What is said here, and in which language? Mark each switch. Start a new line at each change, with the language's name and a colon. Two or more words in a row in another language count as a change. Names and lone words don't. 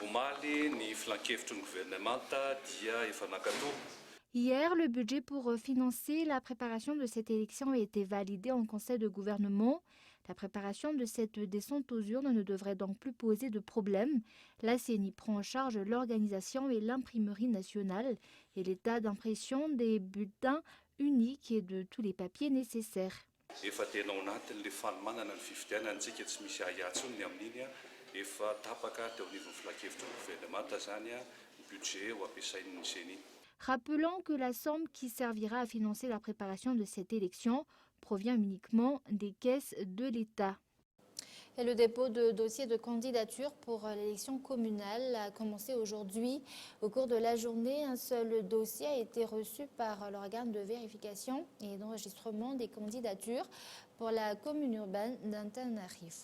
French: Hier, le budget pour financer la préparation de cette élection a été validé en Conseil de gouvernement. La préparation de cette descente aux urnes ne devrait donc plus poser de problème. La CENI prend en charge l'organisation et l'imprimerie nationale et l'état d'impression des bulletins uniques et de tous les papiers nécessaires.
Malagasy: Efa tena ao anatin'le fanomanana ny fifidianantsika tsy misy ahiatsony amin'iny efa tapaka teo anivon'ny filakevitry ny gouvernemanta zany ny budget ho ampiasain'ny CENI.
French: Rappelant que la somme qui servira à financer la préparation de cette élection provient uniquement des caisses de l'État. Et le dépôt de dossiers de candidature pour l'élection communale a commencé aujourd'hui. Au cours de la journée, un seul dossier a été reçu par l'organe de vérification et d'enregistrement des candidatures pour la commune urbaine d'Antananarivo.